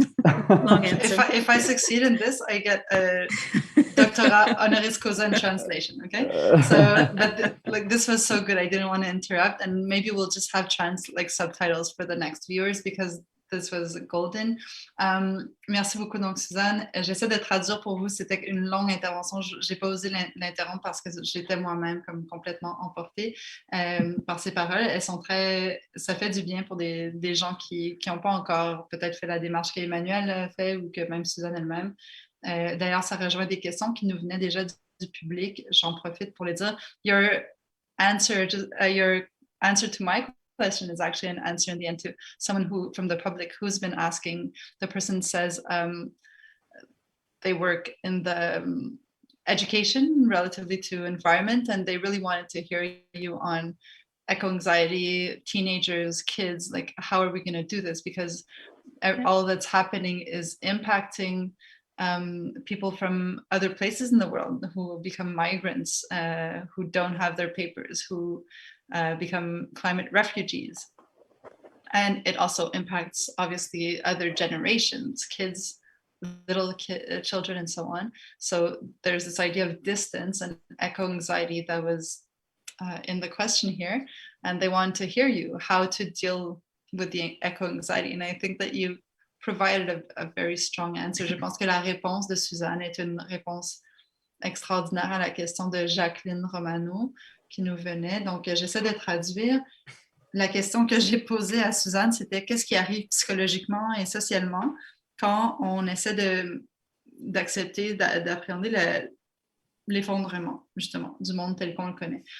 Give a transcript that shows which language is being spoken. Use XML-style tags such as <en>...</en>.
<en>Long answer. If I succeed in this, I get a doctorat honoris causa in translation. Okay, so but this was so good. I didn't want to interrupt, and maybe we'll just have subtitles for the next viewers because this was golden.</en> <fr>Merci beaucoup, donc Suzanne. J'essaie de traduire pour vous. C'était une longue intervention. J'ai pas osé l'interrompre parce que j'étais moi-même comme complètement emportée par ces paroles. Elles sont ça fait du bien pour des gens qui n'ont pas encore peut-être fait la démarche qu'Emmanuel a fait ou que même Suzanne elle-même. D'ailleurs, ça rejoint des questions qui nous venaient déjà du public. J'en profite pour les dire.</fr> <en>Your answer to my question is actually an answer in the end to someone who from the public who's been asking. The person says they work in the education relatively to environment, and they really wanted to hear you on eco-anxiety, teenagers, kids, like how are we going to do this? Because all that's happening is impacting people from other places in the world who will become migrants, who don't have their papers, who become climate refugees. And it also impacts, obviously, other generations, kids, little children, and so on. So there's this idea of distance and eco-anxiety that was in the question here. And they want to hear you, how to deal with the eco-anxiety. And I think that you provided a very strong answer.</en> <fr>Je pense que la réponse de Suzanne est une réponse extraordinaire à la question de Jacqueline Romano qui nous venait. Donc, j'essaie de traduire. La question que j'ai posée à Suzanne, c'était qu'est-ce qui arrive psychologiquement et socialement quand on essaie d'accepter, d'appréhender l'effondrement, justement, du monde tel qu'on le connaît.</fr>